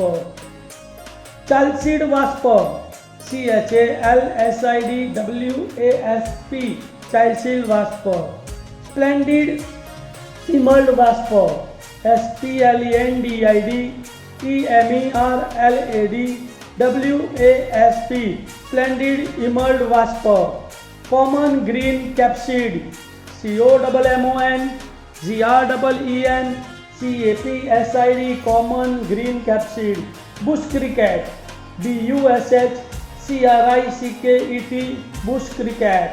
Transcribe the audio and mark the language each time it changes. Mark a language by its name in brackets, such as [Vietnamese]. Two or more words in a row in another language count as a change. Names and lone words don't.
[English] Chalcid wasp, CHALSID WASP chalcid wasp. Splendid emerald wasp, SPLENDID EMERLAD WASP splendid emerald wasp. Common green capsid, COMMON GREEN CAPSID common green capsid. Bush cricket, BUSHCRICKET bush cricket.